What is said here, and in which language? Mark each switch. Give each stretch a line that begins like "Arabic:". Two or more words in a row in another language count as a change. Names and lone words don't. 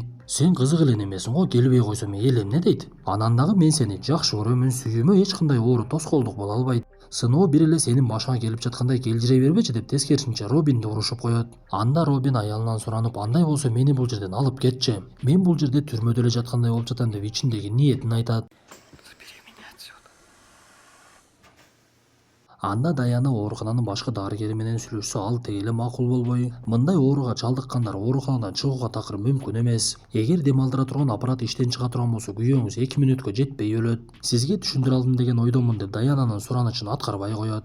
Kyrgyz: Сен кызык эле эмесиң го, келбей койсом эл эмне дейт? Анан дагы мен сени жакшы көрөмүн, сүйүүмө эч кандай оору тоскоолдук боло албайт. Сыноо бир эле сенин башыңа келип жаткандай келжирей бербечи деп тескерисинче Робинди урушуп коет. Анда Робин аялынан суранып, андай болсо мени бул жерден алып кетчи. Мен бул жерде түрмөдө эле жаткандай болуп жатам деп ичиндеги ниетин айтат.
Russian: Забери меня отсюда.
Kyrgyz: Анда Даяна оорукананын башкы дарыгери менен сүйлөшсө ал теги эле макул болбой, мындай ооруга чалдыккандар ооруканадан чыгууга такыр мүмкүн эмес. Эгер дем алдыра турган аппарат иштен чыга турган болсо күйөөңүз 2 мүнөткө жетпей өлөт. Сизге түшүндүрө алдым деген ойдомун деп Даянанын суранычын аткарбай коет.